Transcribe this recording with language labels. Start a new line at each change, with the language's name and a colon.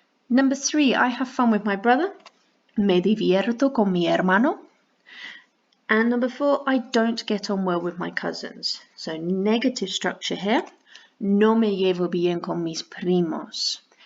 English: Number 3, I have fun with my brother.
Spanish: Me divierto con mi hermano.
English: And number 4, I don't get on well with my cousins. So negative structure here.
Spanish: No me llevo bien con mis primos.